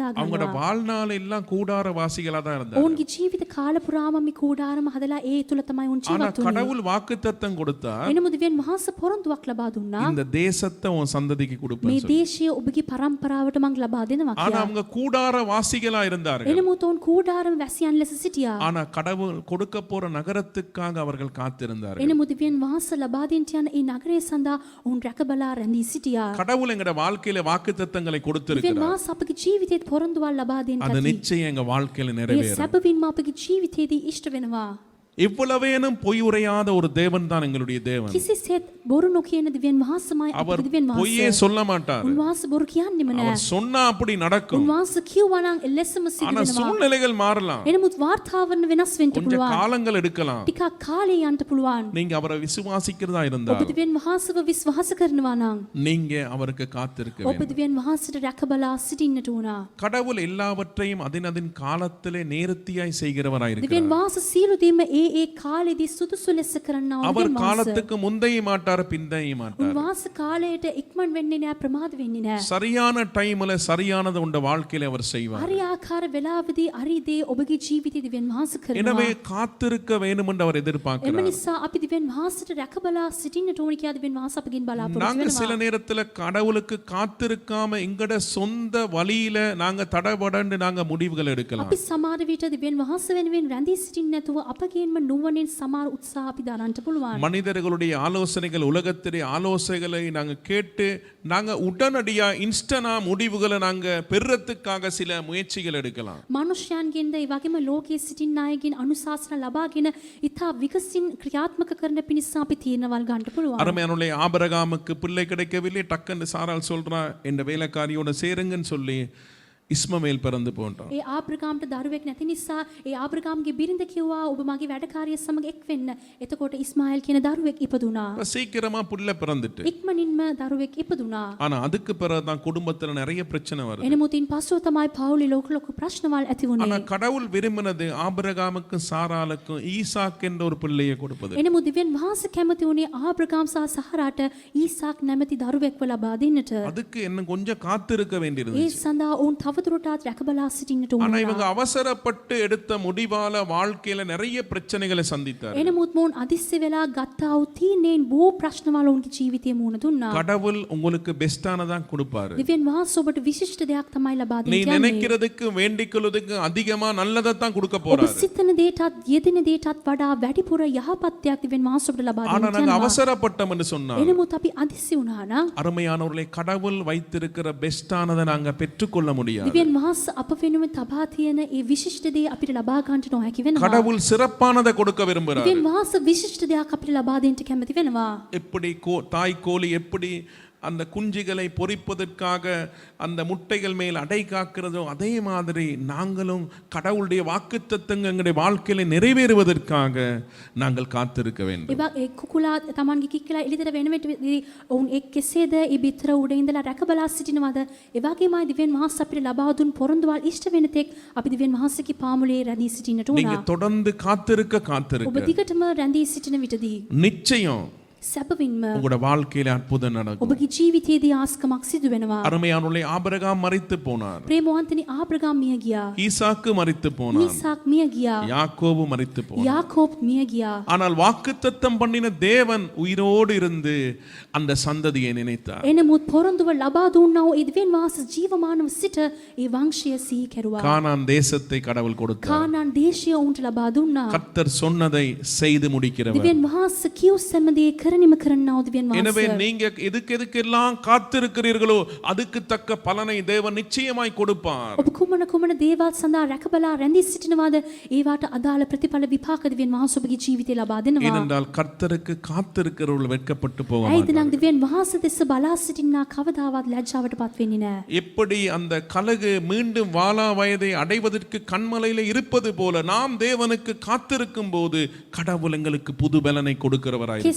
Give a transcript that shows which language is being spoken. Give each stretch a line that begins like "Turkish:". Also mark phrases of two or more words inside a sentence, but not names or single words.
Tamil: அவங்களோட
Sinhala: ගන්නවා.
Tamil: வாழ்நாள் எல்லாம் கூடார வாசிகளா தான் இருந்தாங்க.
Sinhala: ඔවුන්ගේ ජීවිත කාල පුරාම මේ කූඩාරම හදලා ඒ තුල තමයි උන්
Tamil: ஆனா
Sinhala: ජීවත් වුනේ.
Tamil: கடவுள் வாக்குத்தத்தம் கொடுத்தா
Sinhala: එනමුත් දෙවියන් වහන්සේ පොරොන්දුවක් ලබා දුන්නා.
Tamil: இந்த தேசத்தை உன் சந்ததிக்கு
Sinhala: මේ
Tamil: கொடுப்பேன்.
Sinhala: දේශය ඔබගේ පරම්පරාවට මං ලබා දෙනවා
Tamil: ஆனா
Sinhala: කියලා.
Tamil: அவங்க கூடார வாசிகளா இருந்தார்கள்.
Sinhala: එනමුත් ඔවුන් කූඩාරම වැසියන් ලෙස සිටියා.
Tamil: ஆனா கடவுள் கொடுக்க போற நகரத்துக்காக அவர்கள் காத்திருந்தார்கள்.
Sinhala: එනමුත් දෙවියන් වහන්සේ ලබා දෙන්න යන ඒ නගරය සඳහා ඔවුන් රැකබලා රැඳී සිටියා.
Tamil: கடவுள் எங்கட வாழ்க்கையில வாக்குத்தத்தங்களை
Sinhala: දෙවියන්
Tamil: கொடுத்திருக்கிறார்.
Sinhala: වහන්සේ අපගේ ජීවිතේත් පොරොන්දුවල් ලබා දෙන්න
Tamil: அது
Sinhala: ඇති.
Tamil: நிச்சயம் எங்க வாழ்க்கையில
Sinhala: ඒ
Tamil: நிறைவேறும்.
Sinhala: සැබවින්ම අපගේ ජීවිතේදී ඉෂ්ට වෙනවා.
Tamil: இவ்வளவேனும் பொய் உரையாத ஒரு தேவன் தான் எங்களுடைய தேவன்.
Sinhala: කිසිසේත් බොරු නොකියන දෙවියන් වහන්සේමයි
Tamil: அவர்
Sinhala: අපගේ දෙවියන්
Tamil: பொய்யே
Sinhala: වහන්සේ.
Tamil: சொல்ல மாட்டார்.
Sinhala: උන්වහන්සේ බොරු කියන්නේම නෑ.
Tamil: அவர் சொன்னா அப்படி நடக்கும்.
Sinhala: උන්වහන්සේ කිව්වා නම් එලෙසම සිදු
Tamil: ஆனா
Sinhala: වෙනවා.
Tamil: சூழ்நிலைகள் மாறலாம்.
Sinhala: එනමුත් වාර්තාවරණ වෙනස් වෙන්න
Tamil: கொஞ்ச
Sinhala: පුළුවන්.
Tamil: காலங்கள் எடுக்கலாம்.
Sinhala: ටිකක් කාලේ යන්න පුළුවන්.
Tamil: நீங்க அவரை விசுவாசிக்கிறதா இருந்தா
Sinhala: ඔබ දෙවියන් වහන්සේව විශ්වාස කරනවා නම්
Tamil: நீங்க அவருக்கு காத்திருக்க
Sinhala: ඔබ
Tamil: வேண்டும்.
Sinhala: දෙවියන් වහන්සේට රැකබලා සිටින්නට උනා.
Tamil: கடவுள் எல்லாவற்றையும் அதின் காலத்திலே நேர்த்தியாய் செய்கிறவராய்
Sinhala: දෙවියන්
Tamil: இருக்கிறார்.
Sinhala: වහන්සේ සියලු දේම ඒ කාලෙදී සුදුසු ලෙස කරන්නා වූ
Tamil: அவர்
Sinhala: දෙවියන් වහන්සේ.
Tamil: காலத்துக்கு முந்தைய மாட்டார் பிந்தைய மாட்டார்.
Sinhala: උන්වහන්සේ කාලයට ඉක්මන් වෙන්නේ නෑ ප්‍රමාද වෙන්නේ නෑ.
Tamil: சரியான டைம்ல சரியானது உண்ட வாழ்க்கையில அவர் செய்வார்.
Sinhala: හරි ආකාර වෙලාවදී හරි දේ ඔබගේ ජීවිතේ දෙවියන් වහන්සේ
Tamil: எனவே
Sinhala: කරනවා.
Tamil: காத்திருக்க வேண்டும் என்று அவர்
Sinhala: එම
Tamil: எதிர்பார்க்கிறார்.
Sinhala: නිසා අපි දෙවියන් වහන්සේට රැකබලා සිටින්නට ඕනි කියලා දෙවියන් වහන්සේ අපගෙන් බලාපොරොත්තු
Tamil: நாங்க சில
Sinhala: වෙනවා.
Tamil: நேரத்துல கடவுளுக்கு காத்திருக்காம எங்கட சொந்த வழியில நாங்க தடபடன்னு நாங்க முடிவுகள் எடுக்கலாம்.
Sinhala: අපි සමහර විට දෙවියන් වහන්සේ වෙනුවෙන් රැඳී සිටින්න නැතුව අපගේම නුවණින් සමහර උත්සාහ අපි දරන්නට පුළුවන්.
Tamil: மனிதர்களுடைய ஆலோசனைகள் உலகத்திலே ஆலோசனைகளை நாங்க கேட்டு நாங்க உடனடியா இன்ஸ்டனா முடிவுகளை நாங்க பெறுறதுக்காக சில முயற்சிகள் எடுக்கலாம்.
Sinhala: මනුෂ්‍යයන්ගෙන්ද ඒ වගේම ලෝකයේ සිටින අයගෙන් අනුශාසන ලබාගෙන ඉතා විකසින් ක්‍රියාත්මක කරන පිණිස අපි තීරණවල් ගන්න පුළුවන්.
Tamil: அருமையானுடைய ஆபிரகாமுக்கு பிள்ளை கிடைக்கவில்லை, டக்குன்னு சாராள் சொல்றா என்ற வேலைக்காரியோட சேருங்கன்னு சொல்லி இஸ்மவேல் பிறந்து போன்றான்.
Sinhala: ඒ ආබ්‍රහාම්ට දරුවෙක් නැති නිසා ඒ ආබ්‍රහාම්ගේ බිරිඳ කිව්වා ඔබ මගේ වැඩකාරිය සමග එක් වෙන්න. එතකොට ඉස්මායිල් කියන දරුවෙක් ඉපදුනා.
Tamil: அப்ப சீக்கிரமா புள்ள பிறந்துட்டு,
Sinhala: ඉක්මනින්ම දරුවෙක් ඉපදුනා.
Tamil: ஆனா அதுக்கு பிறகுதான் குடும்பத்துல நிறைய பிரச்சனை வருது.
Sinhala: එනමුතින් පස්සුව තමයි පවුලේ ලොකු ප්‍රශ්නවල් ඇති
Tamil: ஆனா
Sinhala: වුණේ.
Tamil: கடவுள் விரும்பினது ஆபிரகாமுக்கும் சாராளுக்கும் ஈசாக் என்ற ஒரு பிள்ளையை கொடுப்பது.
Sinhala: එනමුත් දෙවියන් වහන්සේ කැමති වුණේ ආබ්‍රහාම් සහ සහරාට ඊසාක් නැමැති දරුවෙක්ව ලබා දෙන්නට.
Tamil: அதுக்கு என்ன கொஞ்சம் காத்திருக்க
Sinhala: ඒ
Tamil: வேண்டியிருந்துச்சு.
Sinhala: සඳහා ඔවුන් තවදුරටත් රැකබලා සිටින්නට
Tamil: ஆனா
Sinhala: ඕන.
Tamil: இவங்க அவசரப்பட்டு எடுத்த முடிவால வாழ்க்கையில நிறைய பிரச்சனைகளை சந்தித்தார்.
Sinhala: එනමුත් මොවුන් අදිස්සි වෙලා ගත්තා වූ තීරණයෙන් බොහෝ ප්‍රශ්නවල ඔවුන්ගේ ජීවිතයේ මුහුණ දුන්නා.
Tamil: கடவுள் உங்களுக்கு பெஸ்டானதான் கொடுப்பாரு.
Sinhala: දෙවියන් වහන්සේ ඔබට විශිෂ්ට දෙයක් තමයි ලබා
Tamil: நீ
Sinhala: දෙන්නේ.
Tamil: நினைக்கிறதுக்கு வேண்டிக்கொள்வதுக்கு அதிகமா நல்லதைத்தான் கொடுக்க
Sinhala: ඔබ
Tamil: போறாரு.
Sinhala: සිතන දේටත් යෙදෙන දේටත් වඩා වැඩිපුර යහපත් දෙයක් දෙවියන් වහන්සේ ඔබට ලබා
Tamil: ஆனா நாங்க
Sinhala: දෙනවා.
Tamil: அவசரப்பட்டோம் என்று சொன்னார்.
Sinhala: එනමුත් අපි අදිස්සි වුණා නම්
Tamil: அருமையானவர்களை கடவுள் வைத்திருக்கிற பெஸ்டானதை நாங்க பெற்றுக்கொள்ள முடியாது.
Sinhala: දෙවියන් වහන්සේ අප වෙනුවෙන් තබා තියෙන ඒ විශිෂ්ට දේ අපිට ලබා ගන්නට නොහැකි වෙනවා.
Tamil: கடவுள் சிறப்பானதை கொடுக்க விரும்புகிறார்.
Sinhala: දෙවියන් වහන්සේ විශිෂ්ට දෙයක් අපිට ලබා දෙන්න කැමති වෙනවා.
Tamil: எப்படி தாய் கோழி எப்படி அந்த குஞ்சுகளை பொரிப்பதற்காக அந்த முட்டைகள் மேல் அடை காக்கிறதோ அதே மாதிரி நாங்களும் கடவுளுடைய வாக்குத்தத்தங்கள் எங்களுடைய வாழ்க்கையில நிறைவேறுவதற்காக நாங்கள் காத்திருக்க வேண்டும்.
Sinhala: ඒ කුකුලා තමන්ගේ කික්කලා එළිදර වෙන විට ඔවුන් එක් කෙසේද ඒ බිත්තර උඩ ඉඳලා රැකබලා සිටිනවද? ඒ වගේමයි දෙවියන් වහන්සේ අපිට ලබා දුන් පොරොන්දුවල් ඉෂ්ට වෙන තෙක් අපි දෙවියන් වහන්සේගේ පාමුලේ රැඳී සිටින්නට
Tamil: நீங்க
Sinhala: ඕන.
Tamil: தொடர்ந்து காத்திருக்க
Sinhala: ඔබ
Tamil: காத்திருக்க
Sinhala: දිගටම රැඳී සිටින විටදී
Tamil: நிச்சயம்
Sinhala: සැබවින්ම
Tamil: உங்களோட வாழ்க்கையில அற்புதம் நடக்கும்.
Sinhala: ඔබගේ ජීවිතයේදී ආස්කමක් සිදු වෙනවා.
Tamil: அருமையானவர்களே ஆபிரகாம் மரித்து போனார்.
Sinhala: ප්‍රේමවන්තනි ආබ්‍රහාම් මිය ගියා.
Tamil: ஈசாக்கு மரித்து போனார்.
Sinhala: ඊසාක් මිය ගියා.
Tamil: யாக்கோபு மரித்து போனார்.
Sinhala: යාකෝබ් මිය ගියා.
Tamil: ஆனால் வாக்குத்தத்தம் பண்ணின தேவன் உயிரோடு இருந்து அந்த சந்ததியை நினைத்தார்.
Sinhala: එනමුත් පොරොන්දුව ලබා දුන්නා වූ ඒ දෙවියන් වහන්සේ ජීවමානව සිට ඒ වංශය සිහි කෙරුවා.
Tamil: கானான் தேசத்தை கடவுள் கொடுத்தார்.
Sinhala: කානාන් දේශය උන්ට ලබා දුන්නා.
Tamil: கர்த்தர் சொன்னதை செய்து முடிக்கிறவர்.
Sinhala: දෙවියන් වහන්සේ කියු සෑම දේ කරණිම කරන්නා වූ දෙවියන්
Tamil: எனவே
Sinhala: වහන්සේ.
Tamil: நீங்க எதுக்கெல்லாம் காத்திருக்கிறீர்களோ அதுக்கு தக்க பலனை தேவன் நிச்சயமாய் கொடுப்பார்.
Sinhala: ඔබ කුමන කුමන දේවල් සඳහා රැකබලා රැඳී සිටිනවාද ඒවට අදාළ ප්‍රතිඵල විපාක දෙවියන් වහන්සේ ඔබගේ ජීවිතේ ලබා දෙනවා.
Tamil: ஏனென்றால் கர்த்தருக்கு காத்திருக்கிறவர்கள் வெட்கப்பட்டு போக
Sinhala: ඇයිද
Tamil: மாட்டார்கள்.
Sinhala: නම් දෙවියන් වහන්සේ දෙස බලා සිටිනා කවදාවත් ලැජ්ජාවටපත් වෙන්නේ නැහැ.
Tamil: எப்படி அந்த கலகு மீண்டும் வாலா வயதை அடைவதற்கு கண்மலையில இருப்பது போல நாம் தேவனுக்கு காத்திருக்கும் போது கடவுள் எங்களுக்கு புது பலனை கொடுக்கிறவராய் இருக்கிறார்.